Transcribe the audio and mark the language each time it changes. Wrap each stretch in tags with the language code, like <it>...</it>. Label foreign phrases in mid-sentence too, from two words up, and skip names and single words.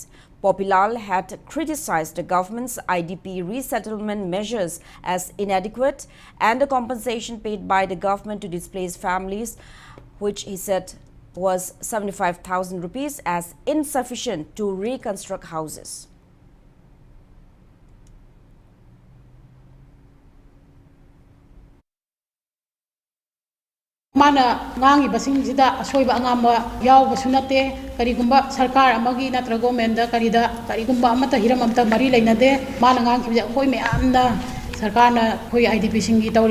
<en>Popilal had criticized the government's IDP resettlement measures as inadequate and the compensation paid by the government to displaced families, which he said was 75,000 rupees, as insufficient to reconstruct houses.</en> <mni>Mana ngangi basing sida soiba angamba yaw basunate karigumba sarkar amagi natra government da karigumba amata hiram amta mari leinade mana ngang ki koi me amna sarkar na koi IDP singi tawri</mni>